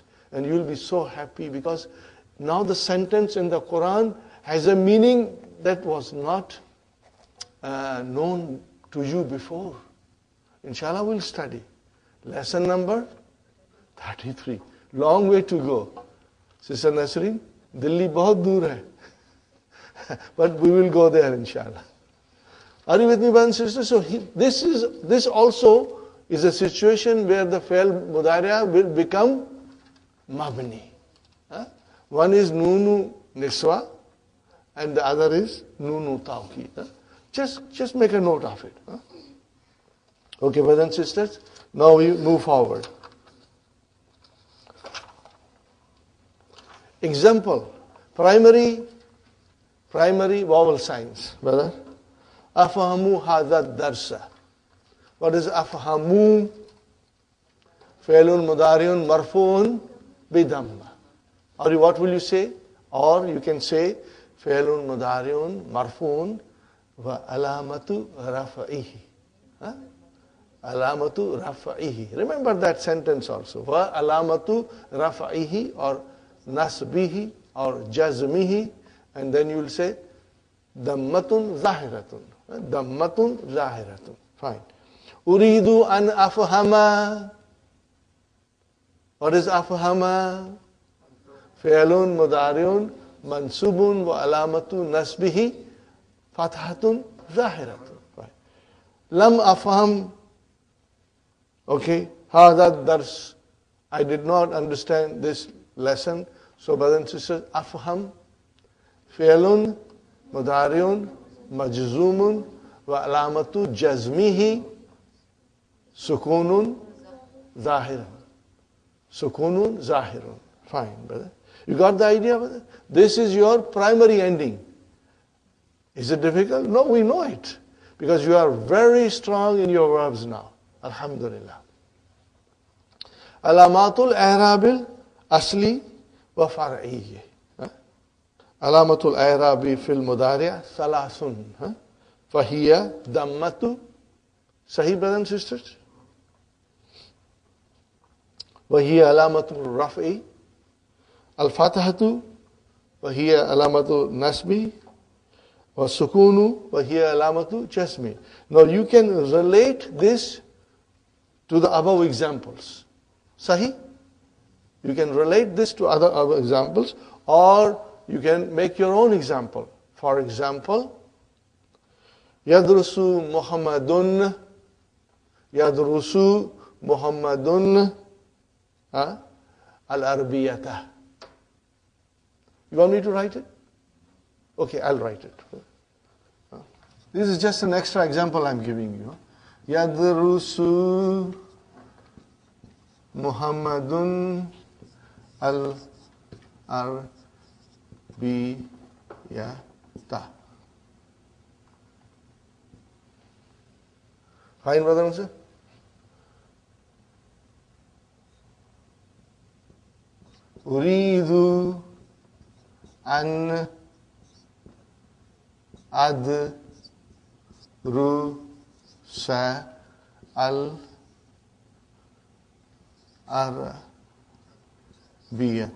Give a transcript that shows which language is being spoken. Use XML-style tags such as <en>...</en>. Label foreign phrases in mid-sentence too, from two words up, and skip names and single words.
<en>And you will be so happy because now the sentence in the Quran has a meaning that was not known to you before. Inshallah, we'll study. Lesson number 33. Long way to go. Sister Nasreen, Delhi</en> <hi>बहुत दूर है.</hi> <en>But we will go there, inshallah. Are you with me, brothers and sisters? So this also is a situation where the</en> <ar>فعل مضارع</ar> <en>will become mabni. One is</en> <ar>نون النسوة</ar> <en>and the other is</en> <ar>نون التوكيد.</ar> <en>Just make a note of it. Okay, brothers and sisters, now we move forward. Example, primary vowel signs, brother.</en> <ar>أفهم هذا الدرس.</ar> <en>What is afahamu?</en> <ar>فعل مضارع مرفوع بالضمة.</ar> <en>Or what will you say? Or you can say</en> <ar>فعل مضارع مرفوع وعلامة رفعه. علامة رفعه.</ar> <en>Remember that sentence also.</en> <ar>وعلامة رفعه or nasbihi or jazmihi.</ar> <en>And then you will say</en> <ar>ضمة ظاهرة. ضمة ظاهرة.</ar> <en>Fine.</en> <ar>أريد أن أفهم.</ar> <en>What is afhama?</en> <ar>فعل مضارع منصوب وعلامة نصبه فتحة ظاهرة.</ar> <en>Fine.</en> <ar>لم أفهم. Okay. هذا درس.</ar> <en>I did not understand this lesson. So brothers and sisters,</en> <ar>afham. فعل مضارع مجزوم وعلامة جزمه سكون ظاهر. سكون ظاهر.</ar> <en>Fine, brother. You got the idea, brother? This is your primary ending. Is it difficult? No, we know it. Because you are very strong in your verbs now. Alhamdulillah.</en> <ar>علامة الإعراب الأصلي والفرعي. علامة الإعراب في المضارع ثلاث. فهي الضمة.</ar> <en>Sahih, brothers and sisters?</en> <ar>وهي علامة الرفع الفتحة وهي علامة النصب والسكون وهي علامة الجزم.</ar> <en>Now you can relate this to the above examples. Sahih? You can relate this to other examples or you can make your own example. For example,</en> <ar>يدرس محمد يدرس محمد al-arbiyata.</ar> <en>You want me to write it? Okay, I'll write it. This is just an extra example I'm giving you.</en> <ar>يدرس محمد العربية.</ar> <en>Fine, brother and sister?</en> <ar>أريد أن أدرس العربية.</ar>